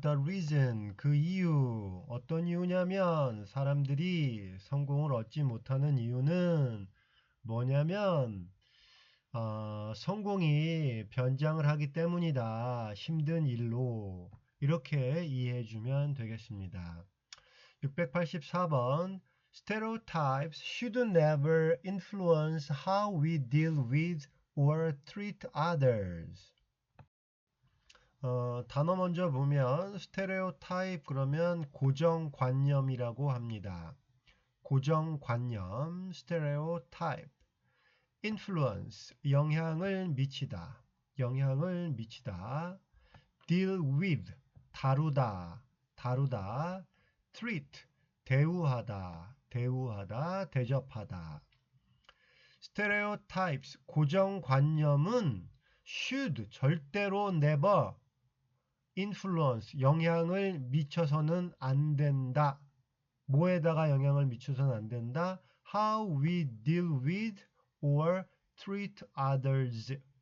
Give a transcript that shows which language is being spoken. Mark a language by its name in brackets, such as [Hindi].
[English] The reason, [Korean] 그 이유, 어떤 이유냐면 사람들이 성공을 얻지 못하는 이유는 뭐냐면 성공이 변장을 하기 때문이다. 힘든 일로 이렇게 이해해주면 되겠습니다. [English] 684번 Stereotypes should never influence how we deal with or treat others. [Korean] 단어 먼저 보면 스테레오타입 그러면 고정관념이라고 합니다. 고정관념, 스테레오타입. influence, 영향을 미치다. 영향을 미치다. [English] deal with, [Korean] 다루다. 다루다. treat, 대우하다. 대우하다. 대접하다. stereotypes, 고정관념은 should, 절대로 never, influence, 영향을 미쳐서는 안 된다. 뭐에다가 영향을 미쳐서는 안 된다? [English] How we deal with or treat others.